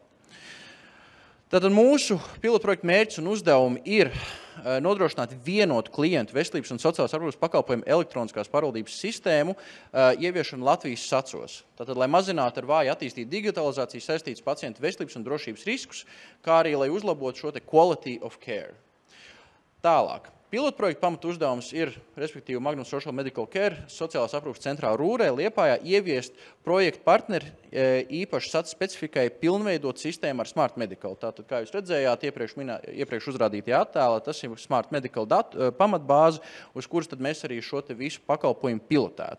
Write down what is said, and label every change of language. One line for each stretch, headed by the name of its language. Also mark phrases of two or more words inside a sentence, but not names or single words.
Latvian: Tātad mūsu pilotprojekta mērķis un uzdevumi ir nodrošināt vienotu klientu veselības un sociālās aprūpes pakalpojumu elektroniskās pārvaldības sistēmu ieviešanu Latvijas SACos. Tātad, lai mazinātu ar vāju attīstītu digitalizāciju saistītas pacientu veselības un drošības riskus, kā arī, lai uzlabotu šo
English: quality of care.
Latvian: Tālāk. Pilotprojekta pamatu uzdevums ir, respektīvi, Magnum Social Medical Care sociālās aprūpes centrā Rūrē, Liepājā, ieviest projektu partneri īpaši SAC specifikai pilnveidot sistēmu ar Smart Medical. Tātad, kā jūs redzējāt, iepriekš uzrādītajā attēlā, tas ir Smart Medical pamatbāze, uz kuras tad mēs arī šo visu pakalpojumu pilotētu.